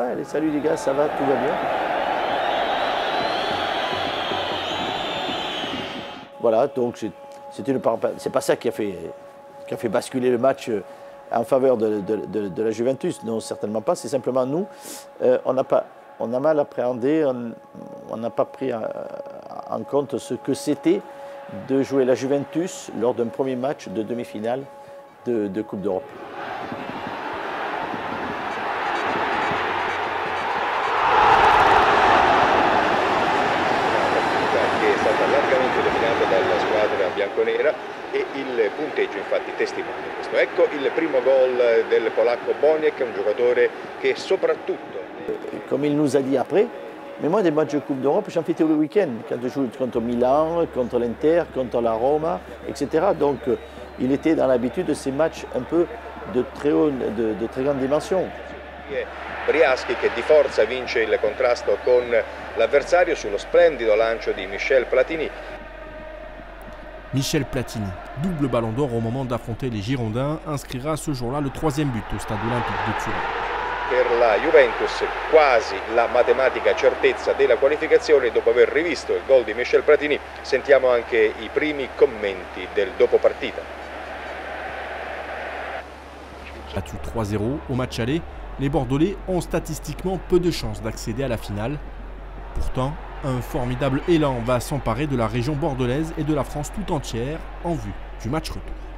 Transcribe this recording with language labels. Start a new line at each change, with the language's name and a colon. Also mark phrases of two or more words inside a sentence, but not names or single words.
French: « Allez, salut les gars, ça va, tout va bien ?» Voilà, donc c'est pas ça qui a fait basculer le match en faveur de la Juventus. Non, certainement pas. C'est simplement nous, on a mal appréhendé, on n'a pas pris en compte ce que c'était de jouer la Juventus lors d'un premier match de demi-finale de Coupe d'Europe.
Italian: Bianconera e il punteggio infatti testimonia questo. Ecco il primo gol del polacco Boniek, un giocatore che soprattutto...
French: Comme il nous a dit après, mais moi des matchs de Coupe d'Europe j'en fais tous les week-ends, quand je joue contre Milan, contre l'Inter, contre la Roma, etc. Donc il était dans l'habitude de ces matchs un peu de très grande dimension.
Italian: Briaschi che di forza vince il contrasto con l'avversario sullo splendido lancio di Michel Platini.
French: Michel Platini, double ballon d'or au moment d'affronter les Girondins, inscrira ce jour-là le 3e but au stade olympique de Turin.
Italian: Per la Juventus quasi la matematica certezza della qualificazione. Dopo aver rivisto il gol di Michel Platini sentiamo anche i primi commenti del dopo partita.
French: Battu 3-0 au match aller, les Bordelais ont statistiquement peu de chances d'accéder à la finale. Pourtant, un formidable élan va s'emparer de la région bordelaise et de la France tout entière en vue du match retour.